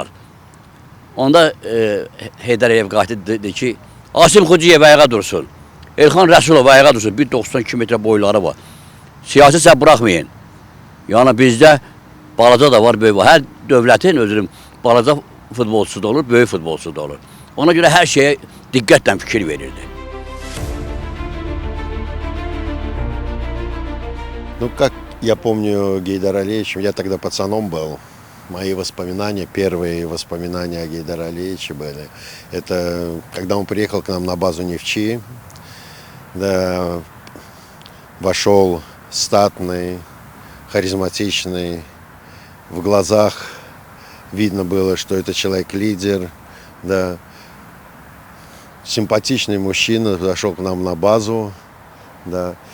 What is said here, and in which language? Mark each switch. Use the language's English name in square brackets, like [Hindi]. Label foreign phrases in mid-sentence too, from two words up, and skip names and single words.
[Azerbaijani] Onda Heydər Əliyev qayıtdı dedi ki, Asim Xuciyev ayağa dursun, Elxan Rəsulov ayağa dursun, 1.92 metre boyları var. Siyasi sən buraxmayın. Yəni bizdə balaca da var, böyük var. Hər dövlətin özünün balaca futbolçusu da olur, böyük futbolçusu da olur. Ona görə hər şeyə diqqətlə fikir verirdi. [Russian] Ну, как я помню Гейдара Алиевича, я тогда пацаном был. Мои воспоминания, первые воспоминания о Гейдаре Алиевиче были. Это когда он приехал к нам на базу Нефчи, да, вошел статный, харизматичный, в глазах видно было, что это человек-лидер, да, симпатичный мужчина, зашел к нам на базу, да.